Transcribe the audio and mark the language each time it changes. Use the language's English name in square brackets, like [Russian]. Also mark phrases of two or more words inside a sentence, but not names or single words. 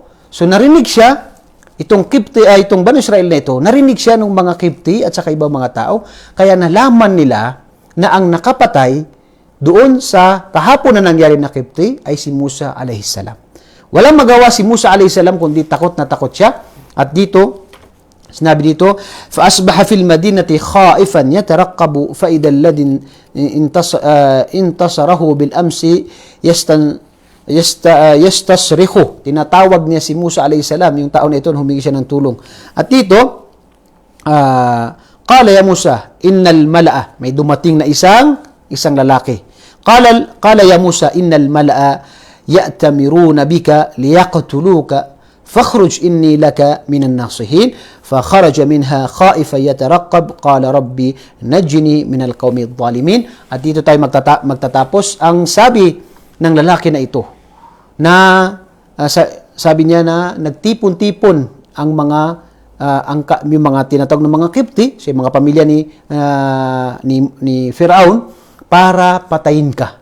[Filipino] So narinig siya, itong Banu Israel na ito, narinig siya ng mga Kipti at saka ibang mga tao, kaya nalaman nila na ang nakapatay doon sa kahapon na nangyari na Kipti ay si Musa [Arabic] عليه السلام. [Filipino] Walang magawa si Musa [Arabic] عليه السلام [Filipino] kundi takot na takot siya. At dito, sinabi dito, [Arabic] فَأَصْبَحَ فِي الْمَدِينَةِ خَائِفًا يَتَرَقَّبُ فَإِذَا الَّذِي انْتَصَرَهُ بِالْأَمْسِ يَسْتَصْرِخُ. [Filipino] Tinatawag niya si Musa [Arabic] عليه السلام, [Filipino] yung tao na ito, humingi siya ng tulong. At dito, [Arabic] قَالَ يَا مُوسَى إِنَّ الْمَلَأَ, [Filipino] may dumating na isang lalaki. [Arabic] قَالَ يَا مُوسَى إِنَّ الْمَلَأَ يَأْتَمِرُونَ بِكَ لِيَقْتُلُوكَ فاخرج إني لك من الناصحين فخرج منها خائفا يترقب قال ربي نجني من القوم الظالمين. [Filipino] At dito tayo magtatapos. Ang sabi ng lalaki na ito, na sabi niya na nagtipon-tipon ang yung mga tinatawag ng mga Kipti, sa mga pamilya ni Firaun, para patayin ka.